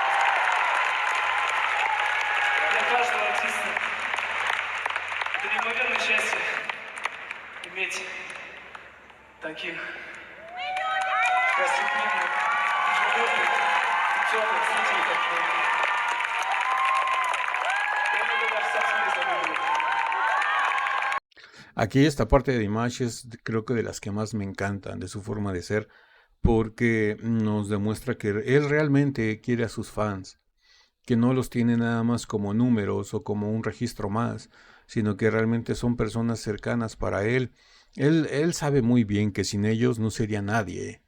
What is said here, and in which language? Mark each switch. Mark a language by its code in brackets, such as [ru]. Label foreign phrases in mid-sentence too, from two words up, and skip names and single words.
[ru] Для каждого артиста это неимоверное счастье иметь таких гостеприимных, животных и теплых зрителей, как вы. Я благодарю сам себе за выбор. [es] Aquí esta parte de Dimash es creo que de las que más me encantan, de su forma de ser, porque nos demuestra que él realmente quiere a sus fans, que no los tiene nada más como números o como un registro más, sino que realmente son personas cercanas para él Él sabe muy bien que sin ellos no sería nadie.